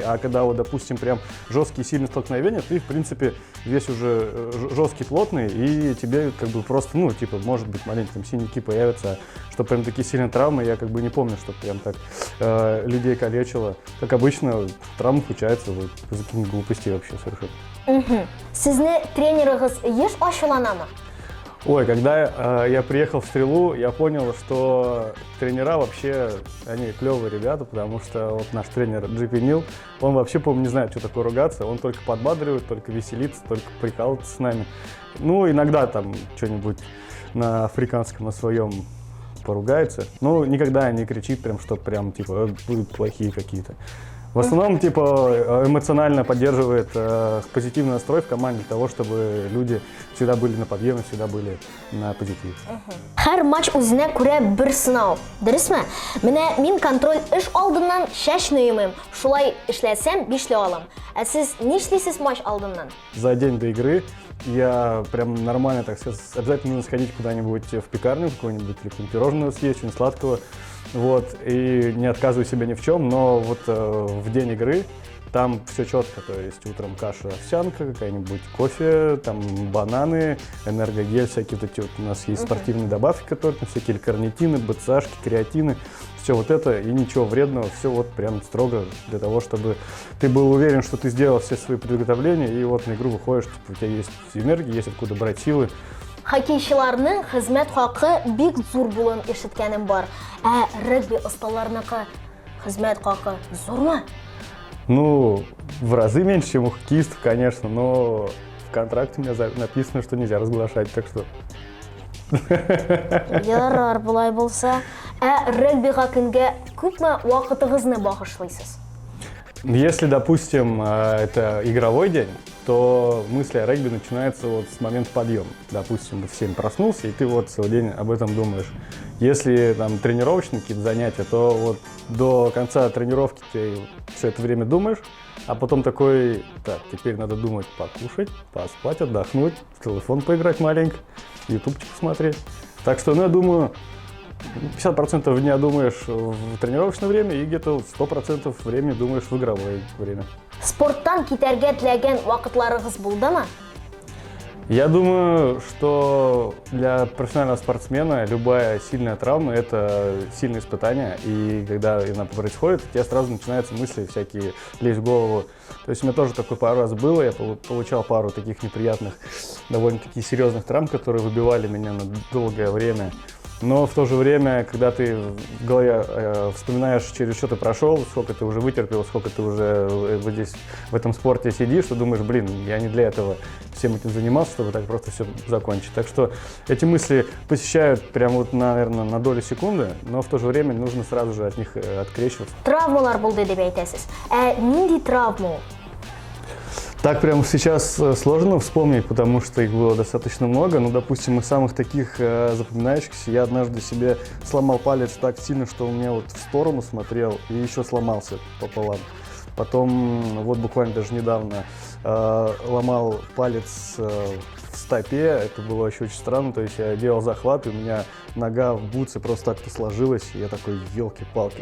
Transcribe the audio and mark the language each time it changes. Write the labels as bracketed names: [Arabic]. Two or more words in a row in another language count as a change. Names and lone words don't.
[Russian] А когда, вот, допустим, прям жесткие сильные столкновения, ты, в принципе, весь уже жесткий, плотный, и тебе как бы просто, ну, типа, может быть, маленькие там синяки появятся, что прям такие сильные травмы, я как бы не помню, что прям так людей калечило. Как обычно, травмы случаются вот, из-за каких-нибудь глупостей вообще совершенно. [Tatar] Сезне тренерыгыз еш ачуланамы? [Russian] Ой, когда я приехал в Стрелу, я понял, что тренера вообще, они клевые ребята, потому что вот наш тренер Джипи Нил, он вообще, по-моему, не знает, что такое ругаться, он только подбадривает, только веселится, только прикалывается с нами. Ну, иногда там что-нибудь на африканском, на своем поругается, но никогда не кричит прям, что прям, типа, будут плохие какие-то. В основном, типа, эмоционально поддерживает позитивный настрой в команде для того, чтобы люди всегда были на подъеме, всегда были на позитиве. [Tatar] Һәр матч үзенә күрә бер сынау. Дөресме? Менә мин контроль эш алдыннан шашны йомыйм. Шулай эшләсәм 5 алам. Ә сез нишлисез матч алдыннан? [Russian] За день до игры я прям нормально, так сказать, обязательно нужно сходить куда-нибудь в пекарню, какое-нибудь или какое-нибудь пирожное съесть, что-нибудь сладкого. Вот, и не отказываю себе ни в чем, но вот в день игры там все четко, то есть утром каша овсянка, какая-нибудь кофе, там бананы, энергогель, всякие вот эти вот у нас есть спортивные добавки, которые там всякие карнитины, БЦАшки, креатины, все вот это и ничего вредного, все вот прям строго для того, чтобы ты был уверен, что ты сделал все свои приготовления и вот на игру выходишь, типа, у тебя есть энергия, есть откуда брать силы. [Tatar] Хоккейчыларның хезмәт хакы бик зур булуын ишеткәнем бар. Ә регби осталарыныкы хезмәт хакы зурмы? [Russian] Ну, в разы меньше, чем у хоккеистов, конечно, но в контракте у меня написано, что нельзя разглашать, так что... [Tatar] Ярар, булай булса. Ә регбига көнгә күпме вакытыгызны багышлыйсыз? [Russian] Если, допустим, это игровой день, то мысли о регби начинаются вот с момента подъема. Допустим, в 7 проснулся, и ты вот целый день об этом думаешь. Если там тренировочные какие-то занятия, то вот до конца тренировки ты все это время думаешь, а потом такой, так, теперь надо думать покушать, поспать, отдохнуть, в телефон поиграть маленько, ютубчик посмотреть. Так что, ну, я думаю, 50% дня думаешь в тренировочное время и где-то 100% времени думаешь в игровое время. [Tatar] Спорттан китәргә теләгән вакытларыгыз булдымы? [Russian] Я думаю, что для профессионального спортсмена любая сильная травма – это сильное испытание, и когда она происходит, у тебя сразу начинаются мысли всякие лезть в голову. То есть у меня тоже такое пару раз было, я получал пару таких неприятных, довольно-таки серьезных травм, которые выбивали меня на долгое время. Но в то же время, когда ты в голове вспоминаешь, через что ты прошел, сколько ты уже вытерпел, сколько ты уже вот здесь в этом спорте сидишь, ты думаешь, блин, я не для этого всем этим занимался, чтобы так просто все закончить. Так что эти мысли посещают прям вот, наверное, на долю секунды, но в то же время нужно сразу же от них открещиваться. [Tatar] Травмалар булды дип әйтәсез. Ә нинди травма ул? [Russian] Так прямо сейчас сложно вспомнить, потому что их было достаточно много. Ну, допустим, из самых таких запоминающихся я однажды себе сломал палец так сильно, что у меня вот в сторону смотрел и еще сломался пополам. Потом, вот буквально даже недавно, ломал палец в стопе, это было вообще очень странно, то есть я делал захват, и у меня нога в бутсе просто так-то сложилась, и я такой, елки-палки.